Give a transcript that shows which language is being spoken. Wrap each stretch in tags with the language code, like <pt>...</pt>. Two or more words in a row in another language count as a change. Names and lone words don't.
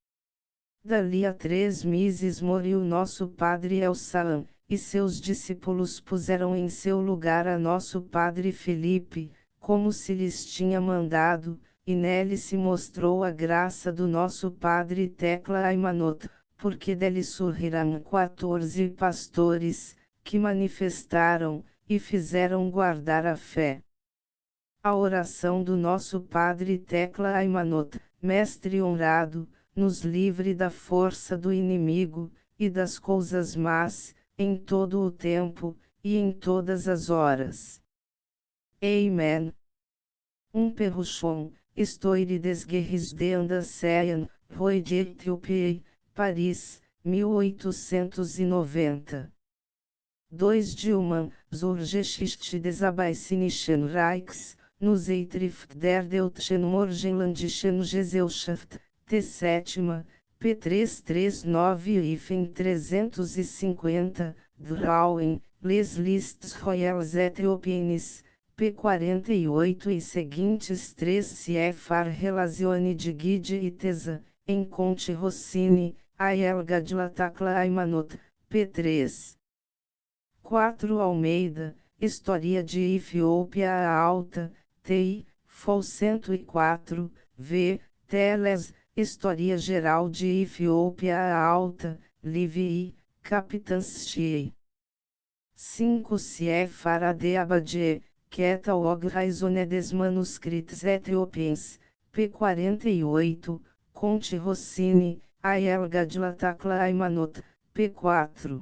<pt>Dali a 3 meses morreu nosso Padre Elsaã, e seus discípulos puseram em seu lugar a nosso Padre Filipe, como se lhes tinha mandado, e nele se mostrou a graça do nosso Padre Tecla Aimanot, porque dele surgiram 14 pastores, que manifestaram, e fizeram guardar a fé. A oração do nosso Padre Tecla Aimanot, mestre honrado, nos livre da força do inimigo, e das coisas más, em todo o tempo, e em todas as horas. Amen. Perruchon, Histoire des guerres de Andasséian, Roi de Éthiopie, Paris, 1890. 2 Dilman, zur Geschichte des Abyssinischen Reichs, nos Eitrift der Deutschen Morgenländischen Gesellschaft, T7, P339 350, Drawing, Les Listes Royales Ethiopiennes, P48 e seguintes 3 CFR Relazione de Guide e Tesa, em Conte Rossini, a Elga de Latacla Aimanot, P3. 4 Almeida, História de Etiópia Alta, TI, FOL 104, V, Teles, História Geral de Etiópia Alta, Livii, Capitãs 5 CFR de Abadie, Catalog Raisonné des Manuscrits Ethiopiens, P48, Conte Rossini, a Elga de Latacla Aimanot, P4.</pt>